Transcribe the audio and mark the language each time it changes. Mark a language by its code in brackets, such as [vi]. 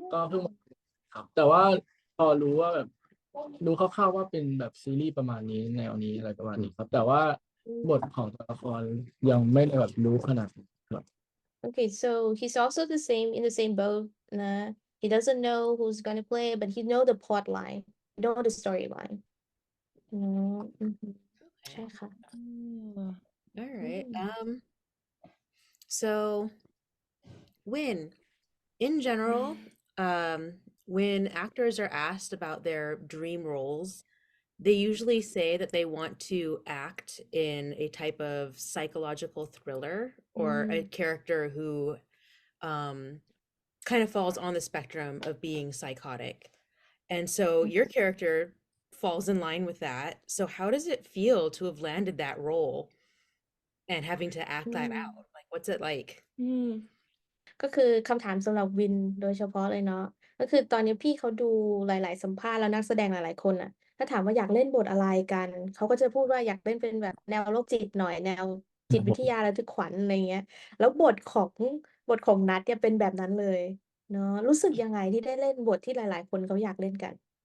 [th] ก็เพิ่งมาครับแต่ว่าพอรู้ว่าแบบรู้คร่าวๆว่าเป็นแบบซีรีส์ประมาณนี้แนวนี้อะไรประมาณนี้ครับแต่ว่า อืม บทของตัวละครยังไม่ได้แบบรู้ขนาดนั้นครับ [en] Okay, so he's also the same in the same boat. He doesn't know who's gonna play, but he know the plot line, know the storyline. Okay. [th] ใช่ค่ะ [en] All right. อืม So Win, in general, when actors are asked about their dream roles, they usually say that they want to act in a type of psychological thriller or a character who um, kind of falls on the spectrum of being psychotic. And so your character falls in line with that. So how does it feel to have landed that role and having to act that out? Like, what's it like? [th] ก็คือคำถามสำหรับวินโดยเฉพาะเลยเนาะก็คือตอนนี้พี่เขาดูหลายๆสัมภาษณ์แล้วนักแสดงหลายๆคนน่ะถ้าถามว่าอยากเล่นบทอะไรกันเขาก็จะพูดว่าอยากเล่นเป็นแบบแนวโรคจิตหน่อยแนวจิตวิทยาระทึกขวัญอะไรเงี้ยแล้วบทของนัทเนี่ยเป็นแบบนั้นเลยเนาะรู้สึกยังไงที่ได้เล่นบทที่หลายๆคนเขาอยากเล่นกัน